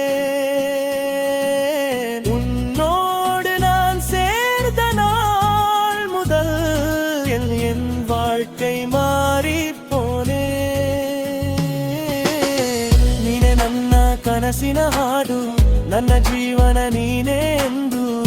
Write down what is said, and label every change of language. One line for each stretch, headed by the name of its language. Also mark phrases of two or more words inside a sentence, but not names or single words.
Tamil: உன்னோடு நான் சேர்ந்த நாள் முதல் என் வாழ்க்கை மாறி போனே.
Kannada: ನೀನೆ ನನ್ನ ಕನಸಿನ ಹಾಡು ನನ್ನ ಜೀವನ ನೀನೇ ಎಂದು